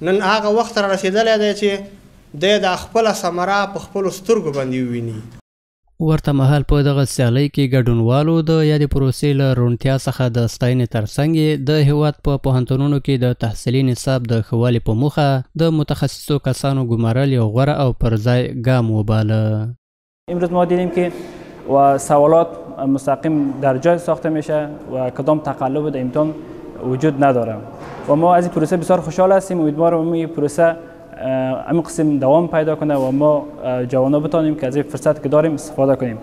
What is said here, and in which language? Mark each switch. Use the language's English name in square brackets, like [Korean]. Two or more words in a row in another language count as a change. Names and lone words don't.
[Pashto] نن هغه وخت را رسېدلی دی چې دی د خپله ثمره په خپلو سترګو باندې وویني. ورته مهال په دغه سیالۍ کې ګډونوالو د یادې پروسې له روڼتیا څخه د ستاینې ترڅنګ د هېواد په پوهنتونونو کې د تحصیلي نصاب د ښه والي په موخه د متخصصو کسانو ګمارل یو غوره او پر ځای ګام وباله. [Persian] امروز ما دیدیم که و سوالات مستقیم در جای ساخته میشه و کدام تقلب در امتحان وجود نداره و ما از این پروسه بسیار خوشحال هستیم. امیدوارم این پروسه همین قسم دوام پیدا کنه و ما جوانا بتانیم که از این فرصت که داریم استفاده کنیم.